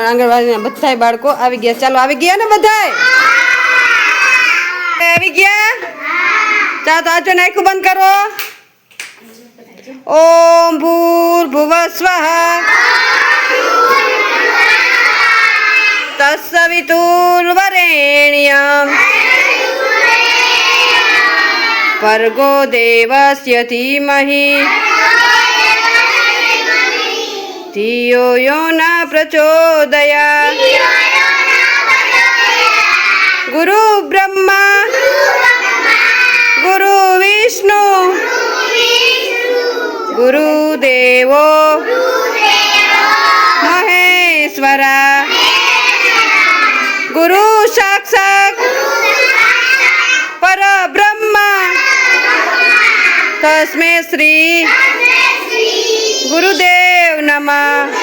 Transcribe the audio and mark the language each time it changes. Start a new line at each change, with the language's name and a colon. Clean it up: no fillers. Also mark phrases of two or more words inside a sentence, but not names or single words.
Gujarati: આંગણવાડીના બધાય બાળકો આવી ગયા। ચાલો આવી ગયા ને બધાય? આવી ગયા? ચાલો તો આજો નાખું બંધ કરો।
Sanskrit: ઓમ ભૂર્ભુવઃ સ્વઃ તત્સવિતુર્વરેણ્યં ભર્ગો દેવસ્ય ધીમહિ धियो यो न प्रचोदयात्। गुरु ब्रह्मा गुरु विष्णु गुरु देवो महेश्वरा गुरु साक्षात् परब्रह्मा तस्मै श्री गुरुदेव नमः।